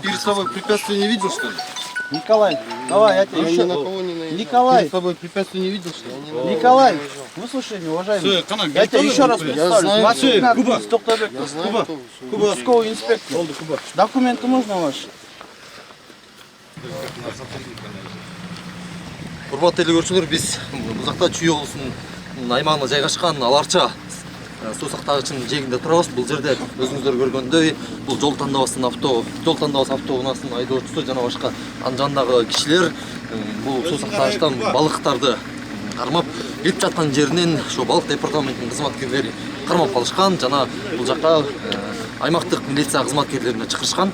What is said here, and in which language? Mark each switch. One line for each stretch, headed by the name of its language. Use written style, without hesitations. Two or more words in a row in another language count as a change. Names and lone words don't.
Russian: Перед собой препятствия не видел, что ли? Николай, давай, я тебя еще... Николай, Перед собой препятствия не видел, что ли? Николай, выслушай меня, уважаемый. Я тебя еще раз представлю. Мацуев Куба, Токтарбек, Куба, участковый инспектор. Документы можно ваши?
Kyrgyz: Урматтуу эле көрчүлөр, биз бул жакта Чүй облусунун аймагында жайгашкан Аларча суу сактагычынын жээгинде турабыз. Бул жерде өзүңүздөр көргөндөй бул жол тандоосу автоунаасынын айдоочусу жана башка анын жанындагы кишилер бул суу сактагычтан балыктарды кармап кирип жаткан жеринен ошо балык департаментинин кызматкерлери кармап калышкан жана бул жака аймактык милиция кызматкерлерине чакырышкан.